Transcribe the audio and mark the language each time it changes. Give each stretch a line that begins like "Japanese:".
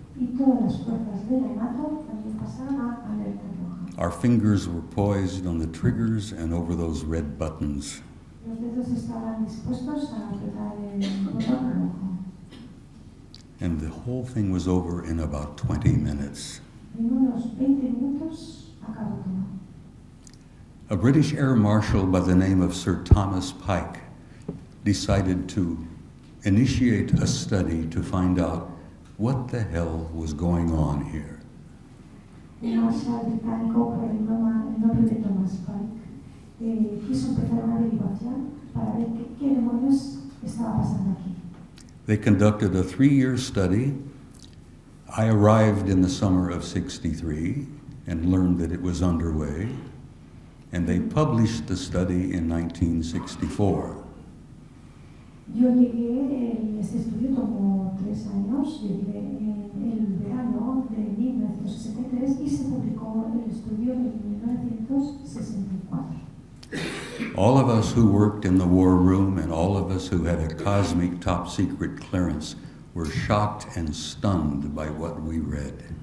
Spanish: Y todas las fuerzas de la NATO también pasaron a alerta roja.
English: Our fingers were poised on the triggers and over those red buttons.
Spanish: Los dedos estaban dispuestos a apretar el botón rojo.
English: And the whole thing was over in about 20 minutes.
Spanish: En unos 20 minutos acabó todo.
English: A British Air Marshal by the name of Sir Thomas Pike decided to initiate a study to find out what the hell was going on here.
Spanish: Un marshal británico por el nombre de Thomas Pike quiso empezar una averiguación para ver qué demonios estaba pasando aquí.
English: They conducted a 3-year study. I arrived in the summer of '63 and learned that it was underway, and they published the study in 1964.
Spanish: Yo llegué, este estudio tomó 3 años, llegué en el verano de 1963 y se publicó el estudio en 1964.
English: All of us who worked in the war room and all of us who had a cosmic top secret clearance were shocked and stunned by what we read.